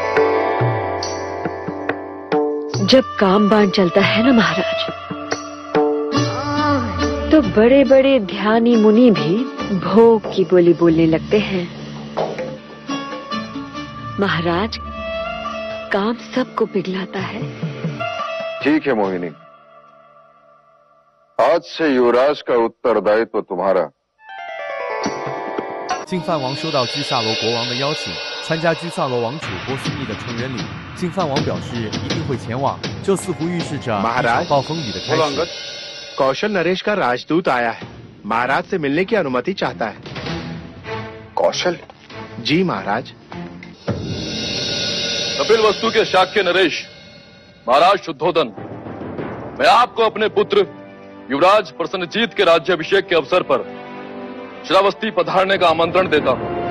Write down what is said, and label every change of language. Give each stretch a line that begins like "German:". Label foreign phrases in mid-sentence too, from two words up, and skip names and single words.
Hindi: जब काम बाण चलता है ना महाराज, तो बड़े बड़े ध्यानी मुनि भी भोग की बोली बोलने लगते हैं। महाराज, काम सबको पिघलाता है। ठीक है मोहिनी, आज से युवराज का उत्तरदायित्व तुम्हारा।
Chinese: 净饭王收到居萨罗国王的邀请，参加居萨罗王储波斯密的成员里。净饭王表示一定会前往，这似乎预示着一场暴风雨的开始。
Hindi: कौशल नरेश का राजदूत आया है, महाराज से मिलने की अनुमति चाहता है। कौशल? जी महाराज। कपिल वस्तु के शाक्य नरेश, महाराज शुद्धोदन, मैं आपको अपने पुत्र युवराज प्रसन्नजीत के राज्याभिषेक के अवसर पर श्रावस्ती पधारने का आमंत्रण देता हूं।